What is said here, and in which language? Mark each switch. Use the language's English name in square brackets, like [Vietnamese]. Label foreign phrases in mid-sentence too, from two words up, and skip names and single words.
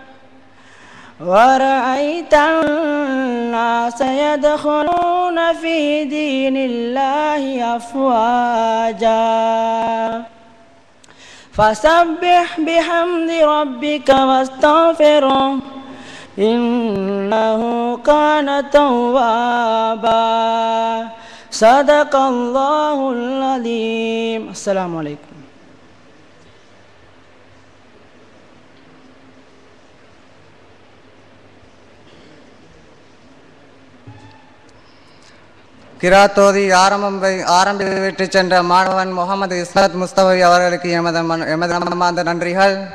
[Arabic] ورأيت الناس يدخلون في دين الله أفواجا فسبح بحمد ربك واستغفره إنه كان توابا صدق الله العظيم. السلام عليكم. [Tamil] கிராத்தோதி ஆரம்பித்து சென்ற மாணவன் முகமது இஸ்மத் முஸ்தஃபவி அவர்களுக்கு எமது மனமார்ந்த நன்றிகள்.